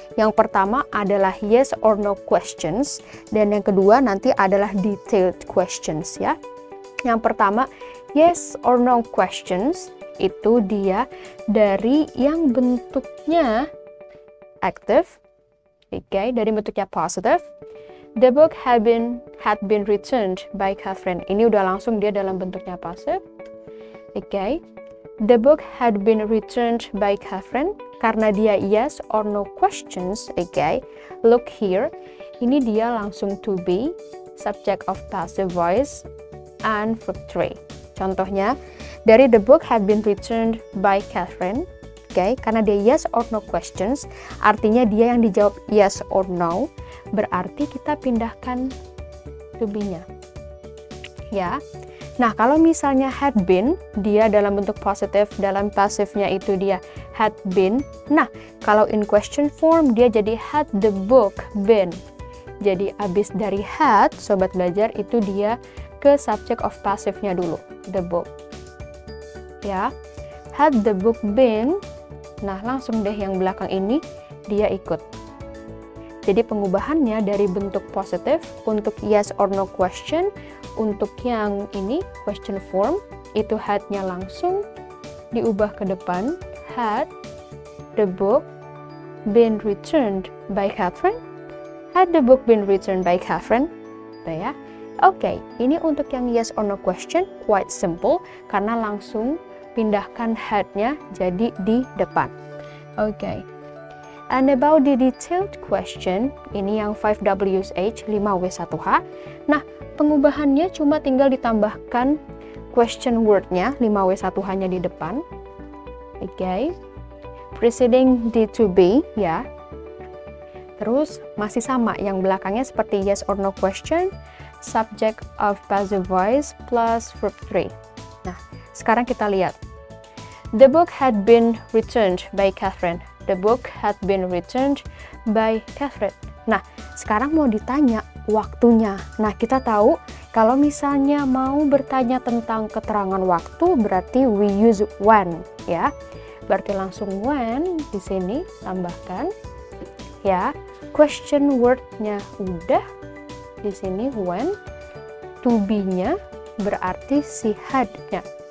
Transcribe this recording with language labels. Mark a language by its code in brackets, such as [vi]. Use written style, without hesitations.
[id] Yang pertama adalah [en] yes or no questions, [id] dan yang kedua nanti adalah [en] detailed questions [id] ya. Yang pertama, [en] yes or no questions, [id] itu dia dari yang bentuknya active, oke, dari bentuknya positive. [en] The book had been returned by Catherine. [id] Ini udah langsung dia dalam bentuknya passive. Oke. [en] The book had been returned by Catherine. [id] Karena dia [en] yes or no questions, oke. Look here. [id] Ini dia langsung [en] to be, subject of passive voice, and verb 3. [id] Contohnya, dari [en] the book had been returned by Catherine. [id] Oke, karena dia [en] yes or no questions, [id] artinya dia yang dijawab yes or no, berarti kita pindahkan to be-nya. Ya. Nah, kalau misalnya had been, dia dalam bentuk positif, dalam pasifnya itu dia had been. Nah, kalau [en] in question form, [id] dia jadi [en] had the book been. [id] Jadi, abis dari had, sobat belajar, itu dia ke subject of passivenya dulu, [en] the book. [id] Ya, [en] had the book been, [id] nah langsung deh yang belakang ini, dia ikut. Jadi pengubahannya dari bentuk positif untuk [en] yes or no question, [id] untuk yang ini question form itu had-nya langsung diubah ke depan. [en] Had the book been returned by Catherine? Had the book been returned by Catherine? [id] Ya. Oke, ini untuk yang [en] yes or no question, quite simple, [id] karena langsung pindahkan had-nya jadi di depan. [en] Oke. And about the detailed question, [id] ini yang [en] 5WH, 5W1H. [id] Nah, pengubahannya cuma tinggal ditambahkan question word-nya, 5W1H-nya di depan. Oke. [en] Preceding the to be, [id] ya. Terus masih sama, yang belakangnya seperti [en] yes or no question, subject of passive voice plus verb 3. [id] Nah, sekarang kita lihat. [en] The book had been returned by Catherine. The book had been returned by Catherine. [id] Nah, sekarang mau ditanya waktunya. Nah, kita tahu kalau misalnya mau bertanya tentang keterangan waktu, berarti [en] we use when, [id] ya. Berarti langsung when di sini tambahkan, ya. Question word-nya udah. Di sini when, to be-nya berarti si had-nya.